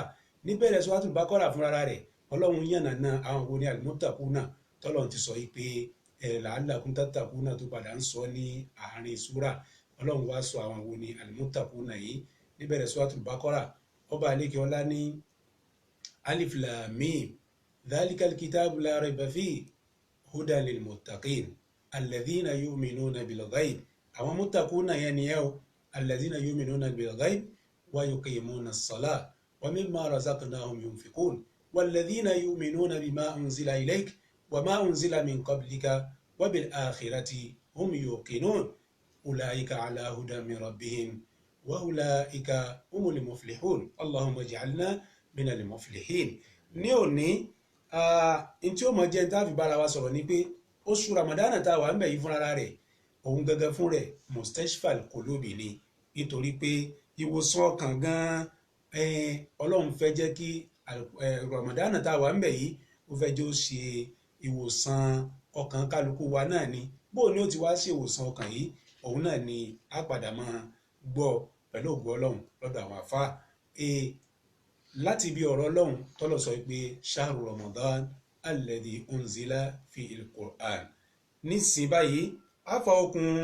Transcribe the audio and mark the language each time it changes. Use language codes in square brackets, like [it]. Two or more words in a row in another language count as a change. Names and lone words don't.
[yo] Níbẹ̀rẹ̀ Suratul Baqara fúnra rẹ̀ Ọlọ́run yànnàná àwọn wo ni al-muttaquna tọ́lọ́run ti sọ yìí pé [ar] لعلكم تتقون [yo] tó padà ń sọ ní àárín súrà. Ọlọ́run wá sọ àwọn wo ni al-muttaquna yìí níbẹ̀rẹ̀ Suratul Baqara. Ọba àlékè ọlá ní [ar] الم ذلك الكتاب لا ريب فيه هدى للمتقين الذين يؤمنون بالغيب [yo] àwọn muttaquna yẹn ni ẹ o [ar] الذين يؤمنون بالغيب ويقيمون الصلاة ومما رزقناهم ينفقون والذين يؤمنون بما أنزل إليك وما أنزل من قبلك وبالآخرة هم يوقنون أولئك على هدى من ربهم وأولئك هم المفلحون اللهم اجعلنا من المفلحين. [yo] Ní òní n tí ó mọ jẹ́ n tá fi bára wa sọ̀rọ̀ ni pé oṣù ramadana tá a wà ń bẹ̀ yìí fúnra rẹ̀ òun gangan fún rẹ̀ [ar] مستشفى القلوب [yo] ni nítorí pé ìwòsàn ọkàn gan ọlọ́run fẹ́ jẹ́ kí ramadana tá a wà ń bẹ̀ yìí ó fẹ́ jẹ́ ó ṣe ìwòsàn ọkàn kálukú wa náà ni bó ni ó ti wá ṣe ìwòsàn ọkàn yìí òun náà ni a padà máa gbọ́ pẹ̀lú ògo ọlọ́run lọ́dọ̀ àwọn àfáà láti ibi ọ̀rọ̀ ọlọ́run tọ́lọ̀ sọ pé [ar] شهر رمضان الذي أنزل فيه القرآن [yo] nísìn báyìí afa okùn